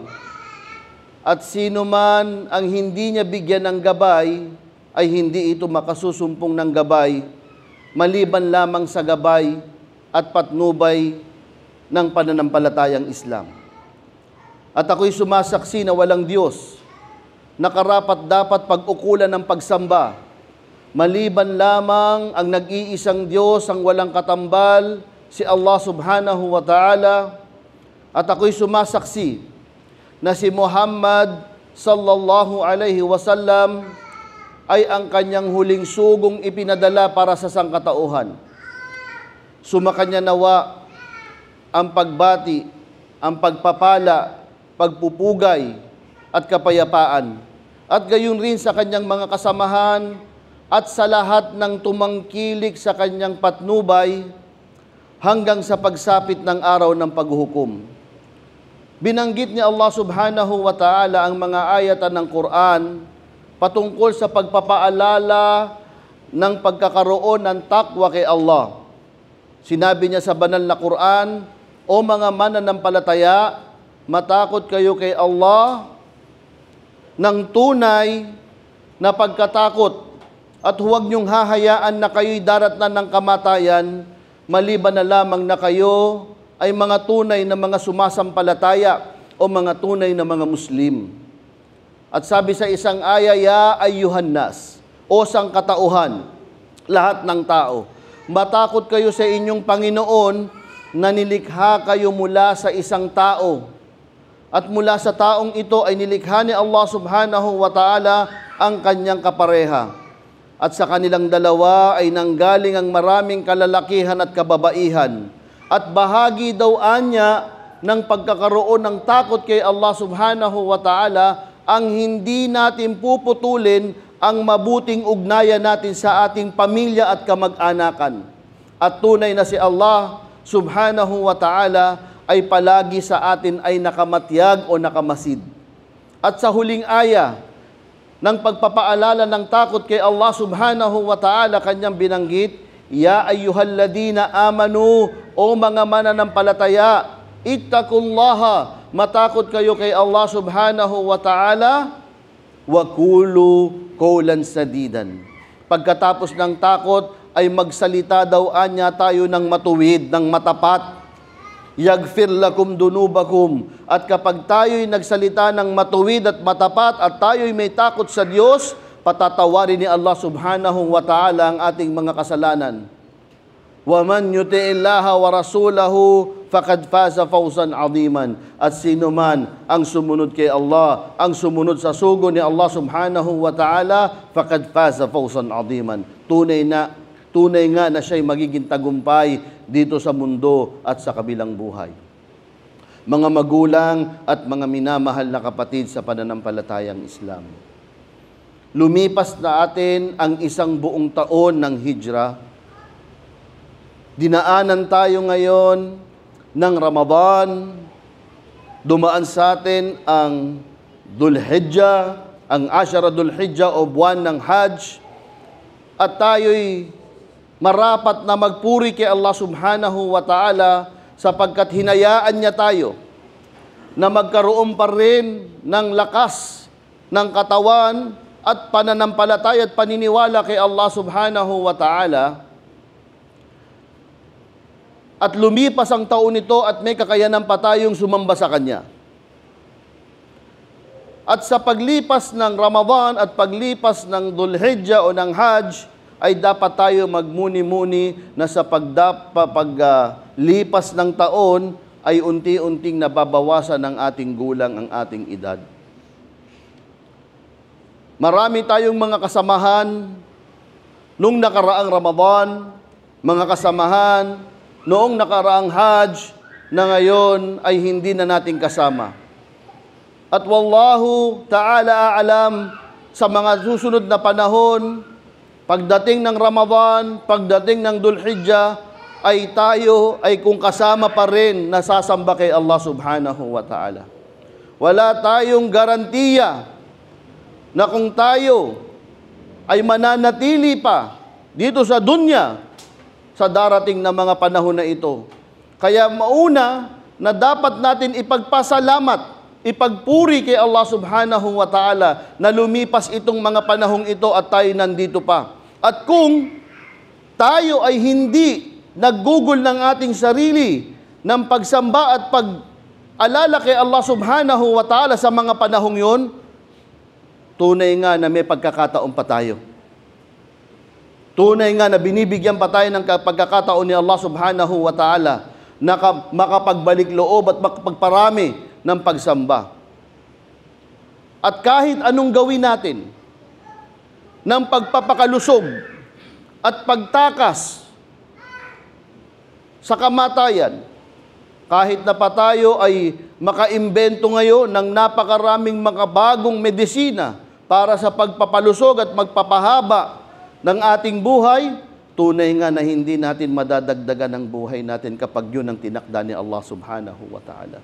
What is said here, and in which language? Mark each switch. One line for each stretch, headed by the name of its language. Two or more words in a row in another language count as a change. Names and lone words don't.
Filipino: At sino man ang hindi niya bigyan ng gabay ay hindi ito makasusumpong ng gabay, maliban lamang sa gabay at patnubay ng pananampalatayang Islam. At ako'y sumasaksi na walang Diyos na karapat dapat pag-ukulan ng pagsamba, maliban lamang ang nag-iisang Diyos ang walang katambal, si Allah
Arabic: سبحانه وتعالى.
Filipino: At ako'y sumasaksi na si Muhammad
Arabic: صلى الله عليه وسلم
Filipino: ay ang kanyang huling sugong ipinadala para sa sangkatauhan. Sumakanya nawa ang pagbati, ang pagpapala, pagpupugay at kapayapaan, at gayon rin sa kanyang mga kasamahan at sa lahat ng tumangkilik sa kanyang patnubay hanggang sa pagsapit ng araw ng paghuhukom. Binanggit ni Allah
Arabic: سبحانه وتعالى
Filipino: ang mga ayatan ng Quran patungkol sa pagpapaalala ng pagkakaroon ng takwa kay Allah. Sinabi niya sa banal na Quran: o mga mananampalataya, matakot kayo kay Allah ng tunay na pagkatakot at huwag niyong hahayaan na kayo'y daratnan ng kamatayan, maliban na lamang na kayo ay mga tunay na mga sumasampalataya o mga tunay na mga Muslim. At sabi sa isang aya,
Arabic: يا أيها الناس,
Filipino: o sangkatauhan, lahat ng tao, matakot kayo sa inyong Panginoon na nilikha kayo mula sa isang tao. At mula sa taong ito ay nilikha ni Allah
Arabic: سبحانه وتعالى
Filipino: ang kanyang kapareha. At sa kanilang dalawa ay nanggaling ang maraming kalalakihan at kababaihan. At bahagi daw anya ng pagkakaroon ng takot kay Allah
Arabic: سبحانه وتعالى
Filipino: ang hindi natin puputulin ang mabuting ugnayan natin sa ating pamilya at kamag-anakan. At tunay na si Allah
Arabic: سبحانه وتعالى
Filipino: ay palagi sa atin ay nakamatyag o nakamasid. At sa huling aya ng pagpapaalala ng takot kay Allah
Arabic: سبحانه وتعالى,
Filipino: kanyang binanggit,
Arabic: يا أيها الذين آمنوا,
Filipino: o mga mananampalataya, ittaqullaha, matakot kayo kay Allah
Arabic: سبحانه وتعالى, وقولوا قولا سديدا.
Filipino: Pagkatapos ng takot ay magsalita daw anya tayo ng matuwid, ng matapat.
Arabic: يغفر لكم ذنوبكم.
Filipino: At kapag tayo'y nagsalita ng matuwid at matapat at tayo'y may takot sa Diyos, patatawarin ni Allah
Arabic: سبحانه وتعالى
Filipino: ang ating mga kasalanan.
Arabic: ومن يطع الله ورسوله فقد فاز فوزا عظيما.
Filipino: At sino man ang sumunod kay Allah, ang sumunod sa sugo ni Allah
Arabic: سبحانه وتعالى, فقد فاز فوزا عظيما.
Filipino: Tunay nga na siya'y magiging tagumpay dito sa mundo at sa kabilang buhay. Mga magulang at mga minamahal na kapatid sa pananampalatayang Islam, lumipas na atin ang isang buong taon ng hijrah. Dinaanan tayo ngayon ng Ramadan. Dumaan sa atin ang Dhul Hijjah, ang Ashara Dhul Hijjah o buwan ng Hajj. At tayo'y marapat na magpuri kay Allah
Arabic: سبحانه وتعالى
Filipino: sapagkat hinayaan niya tayo na magkaroon pa rin ng lakas ng katawan at pananampalataya at paniniwala kay Allah
Arabic: سبحانه وتعالى.
Filipino: At lumipas ang taon nito at may kakayanan pa tayong sumamba sa Kanya. At sa paglipas ng Ramadan at paglipas ng Dhul Hijjah o ng Hajj, ay dapat tayo magmuni-muni na sa paglipas ng taon ay unti-unting nababawasan ng ating gulang ang ating edad. Marami tayong mga kasamahan nung nakaraang Ramadan, mga kasamahan noong nakaraang Hajj na ngayon ay hindi na natin kasama.
Arabic: At والله تعالى أعلم,
Filipino: sa mga susunod na panahon, pagdating ng Ramadan, pagdating ng Dhul Hijjah, ay tayo ay kung kasama pa rin nasasamba kay Allah
Arabic: سبحانه وتعالى.
Filipino: Wala tayong garantiya na kung tayo ay mananatili pa dito sa dunya sa darating na mga panahon na ito. Kaya mauna na dapat natin ipagpasalamat, ipagpuri kay Allah
Arabic: سبحانه وتعالى
Filipino: na lumipas itong mga panahong ito at tayo nandito pa. At kung tayo ay hindi naggugol ng ating sarili ng pagsamba at pag-alala kay Allah
Arabic: سبحانه وتعالى
Filipino: sa mga panahong yon, tunay nga na may pagkakataon pa tayo. Tunay nga na binibigyan pa tayo ng pagkakataon ni Allah
Arabic: سبحانه وتعالى
Filipino: na makapagbalik loob at makapagparami ng pagsamba. At kahit anong gawin natin ng pagpapakalusog at pagtakas sa kamatayan, kahit na pa tayo ay makaimbento ngayon ng napakaraming mga bagong medisina para sa pagpapalusog at magpapahaba ng ating buhay, tunay nga na hindi natin madadagdagan ang buhay natin kapag yun ang tinakda ni Allah
Arabic: سبحانه وتعالى.